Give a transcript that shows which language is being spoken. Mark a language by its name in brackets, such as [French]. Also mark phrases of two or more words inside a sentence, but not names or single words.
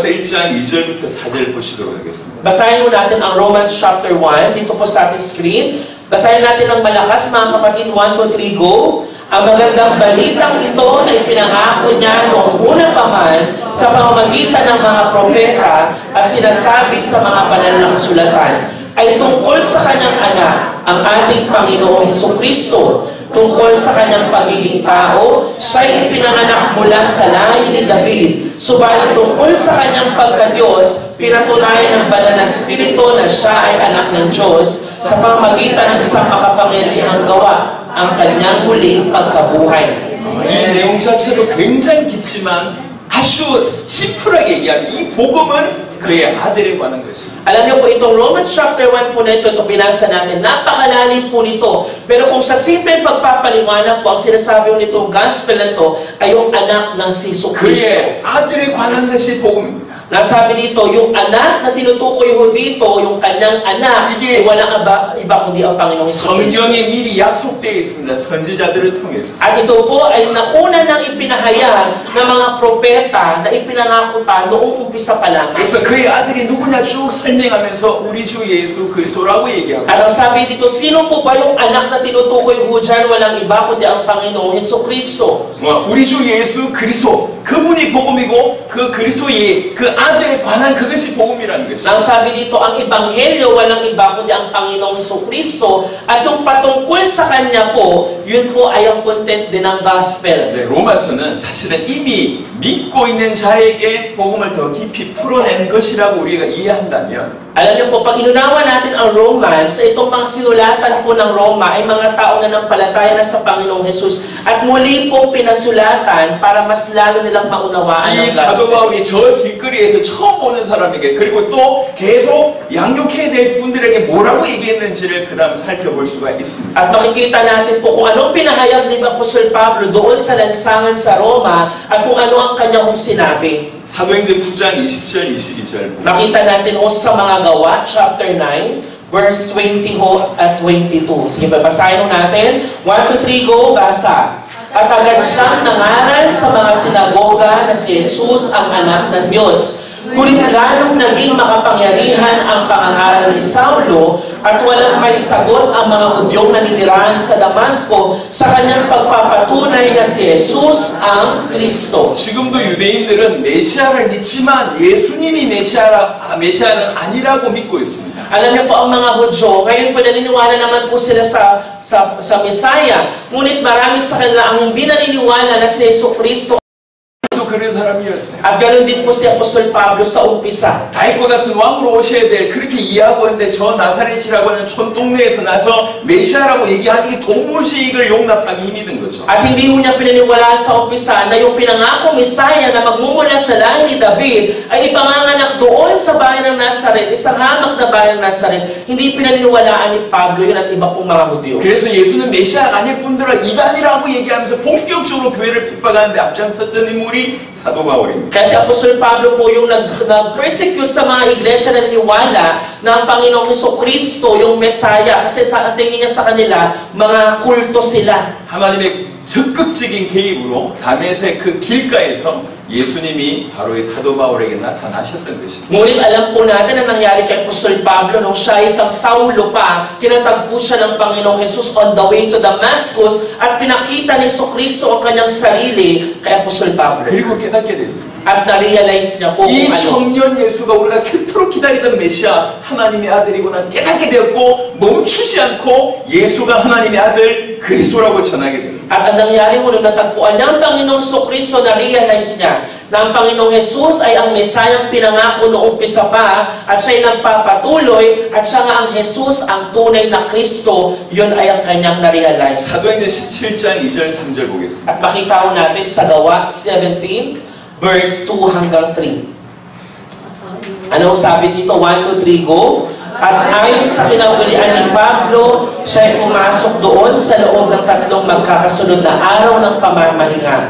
[Korean] 로마서 1장 2절부터 4절 보시도록 하겠습니다. [Filipino] Basahin mo natin ang [English] Romans chapter 1, [Filipino] dito po sa ating screen. Basahin natin ng malakas, mga kapatid. 1, 2, 3, go! Ang magandang balitang ito na ipinangako niya noong una pa man sa pamamagitan ng mga propeta at sinasabi sa mga banal na kasulatan ay tungkol sa kanyang anak, ang ating Panginoong Hesukristo. Tungkol sa kanyang pagiging tao, siya'y ipinanganak mula sa lahi ni David. Subalit tungkol sa kanyang pagka-Diyos, pinatunayan ng banal na Espiritu na siya ay anak ng Diyos sa pamamagitan ng isang makapangyarihang gawa, ang kanyang muling pagkabuhay. [Korean] 이 내용 자체도 굉장히 깊지만 아주 심플하게 얘기하면 이 복음은 그의 아들에 관한 것입니다. [Filipino] Alam niyo po, itong [English] Romans chapter 1 [Filipino] po na ito binasa natin, napakalalim po nito. Pero kung sa simple pagpapaliwanag po, ang sinasabi nitong gospel na ito ay yung anak ng si Jesucristo. [Korean] 그의 아들에 관한 것이 복음입니다. [Filipino] Nasabi dito, yung anak na tinutukoy ho dito, yung kanyang anak, ay walang iba kundi ang Panginoong Jesucristo. [Korean] 성경에 미리 약속되어 있습니다. 선지자들을 통해서. [Filipino] At ito po ay nauna nang ipinahayag ng mga propeta na ipinangako pa noong umpisa pa lang. [Korean] 그래서 그의 아들이 누구냐 쭉 설명하면서 우리 주 예수 그리스도라고 얘기하고. [Filipino] At ang sabi dito, sino po ba yung anak na tinutukoy ho dyan? Walang iba kundi ang Panginoong Jesucristo. [Korean] 우리 주 예수 그리스도 그분이 복음이고 그 그리스도의 그 아들에 관한 그것이 복음이라는 것이죠. [Filipino] Ang sabi dito, ang Ebanghelyo, walang iba kundi ang Panginoong Jesucristo. At yung patungkol sa Kanya po, yun po ay ang content din ng gospel. [Korean] 네, 로마서는 사실은 이미 믿고 있는 자에게 복음을 더 깊이 풀어낸 것이라고 우리가 이해한다면 [Filipino] Alam niyo po, pag inunawa natin ang Romans, itong mga sinulatan po ng Roma ay mga tao na nanampalataya na sa Panginoong Jesus at muli pong pinasulatan para mas lalo nilang maunawaan [Korean] 이 [Filipino] ang [Korean] 사도 [Filipino] gospel. [Korean] 바울이 저 길거리에서 처음 보는 사람에게 그리고 또 계속 양육해야 될 분들에게 뭐라고 얘기했는지를 그 다음 살펴볼 수가 있습니다. [Filipino] At makikita natin po kung anong pinahayag ni Apostol Pablo doon sa lansangan sa Roma at kung ano ang kanyang sinabi. [Korean] 사도행전 9장 20절 22절 [Filipino] Nakita natin ho sa mga gawa, chapter 9, verse 20 ho at 22. Sige, babasahin ho natin. 1, 2, 3, go, basa. At agad siyang nangaral sa mga sinagoga na si Jesus ang anak ng Diyos. Ngunit lalong naging makapangyarihan ang pangangaral ni Saulo at walang may sagot ang mga Hudyong naninirahan sa Damasco sa kanyang pagpapatunay na si Jesus ang Kristo. [Korean] 지금도 유대인들은 메시아를 믿지만 예수님이 메시아는 아니라고 믿고 있습니다. [Filipino] Alam niyo po ang mga Hudyo, ngayon po naniniwala naman po sila sa Messiah. Ngunit marami sa kanila ang hindi naniniwala na si Jesus Kristo. [Korean] 그런 사람이었어요. [Filipino] At ganoon din po si Apostol Pablo sa umpisa. [Korean] 다윗과 같은 왕으로 오셔야 될 그렇게 이해하고 있는데 저 나사렛이라고 하는 촌동네에서 나서 메시아라고 얘기하기 도무지 이걸 용납하기 힘이 든 거죠. [Filipino] At hindi mo niya pinaniwalaan sa umpisa na yung pinangako Messiah na magmumula sa lahi ni David ay ipanganganak doon sa bayan ng Nazaret, isang hamak na bayan ng Nazaret. Hindi pinaniniwalaan ni Pablo yun at iba pong mga Hudyo. [Korean] 그래서 예수는 메시아가 아닐 뿐더러 이단이라고 얘기하면서 본격적으로 교회를 핍박하는데 앞장섰던 인물이 사도 바울입니다. [Filipino] Kasi Apostol Pablo po yung nag-persecute sa mga iglesia na naniwala na ang Panginoong Jesucristo yung Messiah. Kasi sa tingin niya sa kanila, mga kulto sila. [Korean] 하나님의 적극적인 개입으로 다메섹 그 길가에서 예수님이 바로 이 사도 바울에게 나타나셨던 것입니다. [Filipino] Ngunit alam po natin na nangyari kay Apostol Pablo nung siya isang Saulo pa, tinatagpo siya ng Panginoong Jesus [English] on the way to Damascus [Filipino] at pinakita ni Jesucristo ang kanyang sarili kay Apostol Pablo. [Korean] 그리고 깨닫게 됐습니다. [Filipino] At na-realize niya po [Korean] 이 [Filipino] kung ano. [Korean] 청년 예수가 우리가 그토록 기다리던 메시아 하나님의 아들이구나 깨닫게 되었고 멈추지 않고 예수가 하나님의 아들 그리스도라고 전하게 됩니다. [Filipino] At ang nangyari mo nung natagpuan ng Panginoong Jesucristo, na-realize niya na ang Panginoong Jesus ay ang Mesayang pinangako noong umpisa pa at siya'y nagpapatuloy at siya nga ang Jesus, ang tunay na Kristo, yun ay ang kanyang na-realize. [Korean] 사도행전 17장 2절 3절 보겠습니다. [Filipino] At makita ko natin sa Gawa 17, verse 2 hanggang 3. Anong sabi dito? 1, 2, 3, go! At ayon sa kinabulian ni Pablo, siya'y pumasok doon sa loob ng 3 magkakasunod na araw ng pamamahinga.